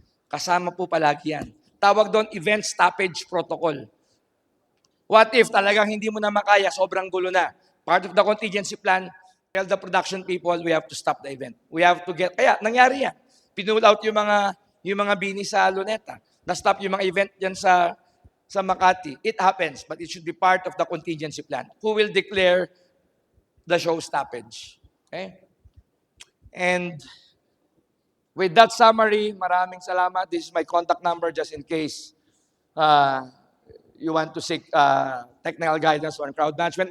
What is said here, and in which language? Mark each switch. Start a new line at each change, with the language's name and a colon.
Filipino: Kasama po palagi yan. Tawag doon, event stoppage protocol.
English: What if
Filipino: talagang hindi mo na makaya, sobrang gulo na?
English: Part of the contingency plan, tell the production people, we have to stop the event. We have to get,
Filipino: kaya nangyari yan. Pinull out yung mga bini sa Luneta. Na-stop yung mga event dyan sa Makati.
English: It happens, but it should be part of the contingency plan. Who will declare the show stoppage? Okay? And with that summary,
Filipino: maraming salamat.
English: This is my contact number just in case you want to seek technical guidance on crowd management.